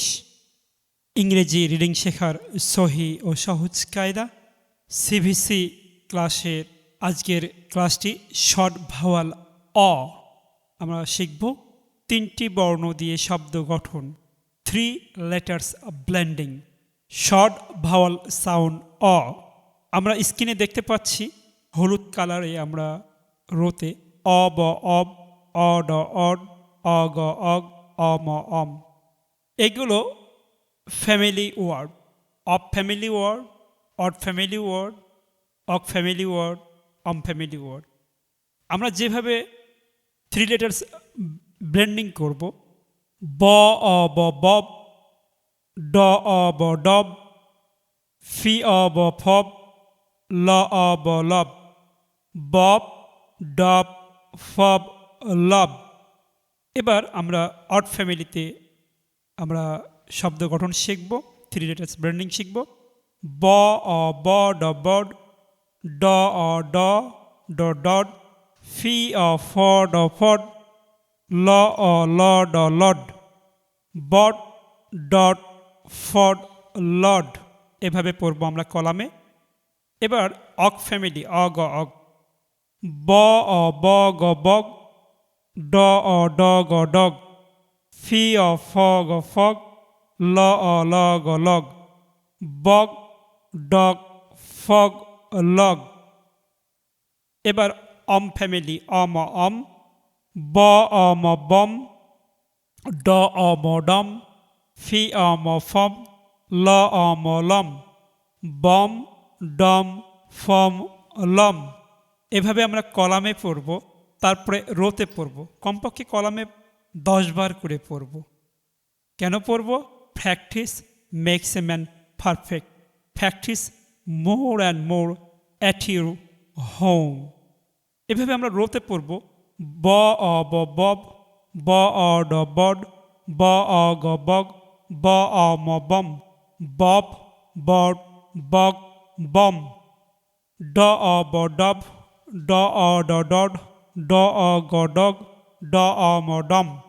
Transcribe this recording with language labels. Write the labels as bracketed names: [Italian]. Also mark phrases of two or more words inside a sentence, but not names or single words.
[Bangla] ইংরেজি রিডিং শেখার সহি ও সহজ কায়দা সিভিসি ক্লাসের আজকের ক্লাসটি [English] short vowel [Bangla] অ। আমরা শিখব তিনটি বর্ণ দিয়ে শব্দ গঠন, [English] 3 letters blending, short vowel sound o. [Bangla] আমরা স্ক্রিনে দেখতে পাচ্ছি হলুদ কালারে আমরা রোতে [English] o b ob, o d od, o g og, o m om. এগুলো family word, of family word, od family word, ok family word, om family word. [Bangla] আমরা যেভাবে [English] 3 letters blending [Bangla] করব, [English] b o b bob, d o b dob, f o b fob, l o b lob, bob dob fob lob. [Bangla] এবার আমরা অড ফ্যামিলিতে আমরা শব্দ গঠন শিখব, [English] 3 letters blending [Bangla] শিখব। [English] b o b d bod, d o d d dod, f o f d fod, l o l d lod, bod dot fod lod. [Bangla] এভাবে পড়ব আমরা কলামে। [English] এবার ok family, o g og, b o b g bog, d o d g dog, f o f g fog, l o l g log, bog dog fog log. এবার om family, om om, b om bom, d om dom, f om fom, l om lom, bom dom fom lom. [Bangla] এভাবে আমরা কলামে পড়ব, তারপরে রোতে পড়ব। কমপক্ষে কলামে 10 বার করে পড়ব। কেন পড়ব? [English] practice makes a man perfect. practice more and more at your home. [Bangla] এভাবে আমরা রোতে পড়ব, [English] b o b bob, b o d bod, b o g bog, b o m bom, bob bod bog bom, d o b dob, d o d dod, d o g dog, d o m dom,